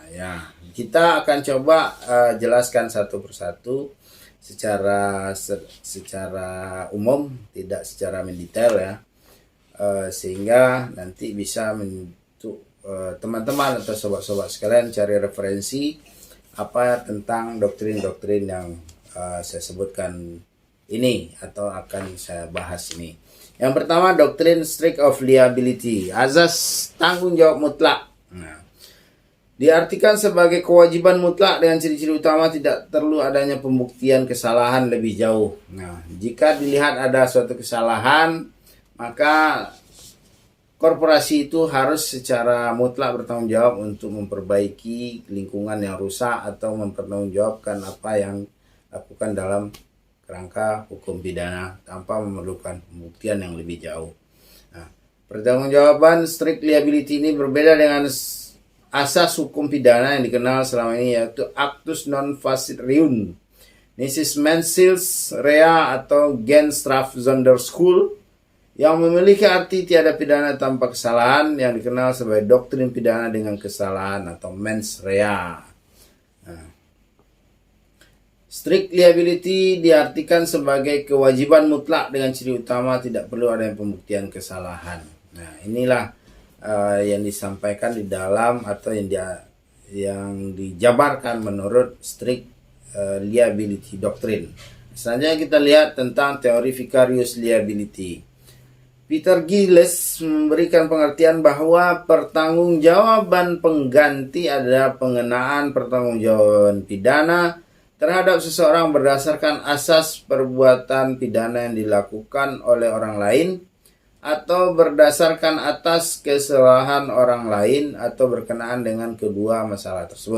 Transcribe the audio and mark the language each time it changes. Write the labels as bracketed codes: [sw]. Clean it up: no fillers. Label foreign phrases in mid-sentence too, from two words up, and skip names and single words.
[id] Ya, kita akan coba jelaskan satu persatu secara umum, tidak secara mendetail ya, sehingga nanti bisa untuk teman-teman atau sobat-sobat sekalian cari referensi apa tentang doktrin-doktrin yang saya sebutkan ini atau akan saya bahas ini. Yang pertama, doktrin [en] strict of liability, [id] azas tanggung jawab mutlak. Nah, diartikan sebagai kewajiban mutlak dengan ciri-ciri utama tidak perlu adanya pembuktian kesalahan lebih jauh. Nah, jika dilihat ada suatu kesalahan, maka korporasi itu harus secara mutlak bertanggung jawab untuk memperbaiki lingkungan yang rusak atau mempertanggungjawabkan apa yang dilakukan dalam kerangka hukum pidana tanpa memerlukan pembuktian yang lebih jauh. Nah, pertanggungjawaban [en] strict liability [id] ini berbeda dengan asas hukum pidana yang dikenal selama ini, yaitu [la] actus non facit reum, nicis mensils rea [id] atau [nl] gens straf zonder schuld, [id] yang memiliki arti tiada pidana tanpa kesalahan, yang dikenal sebagai doktrin pidana dengan kesalahan atau [la] mens rea. [id] Nah, [en] strict liability [id] diartikan sebagai kewajiban mutlak dengan ciri utama tidak perlu adanya pembuktian kesalahan. Nah, inilah yang disampaikan di dalam atau yang dijabarkan menurut [en] strict liability doctrine. [id] Selanjutnya kita lihat tentang teori [en] vicarious liability. [id] Peter Gilles memberikan pengertian bahwa pertanggungjawaban pengganti adalah pengenaan pertanggungjawaban pidana terhadap seseorang berdasarkan asas perbuatan pidana yang dilakukan oleh orang lain atau berdasarkan atas kesalahan orang lain atau berkenaan dengan kedua masalah tersebut.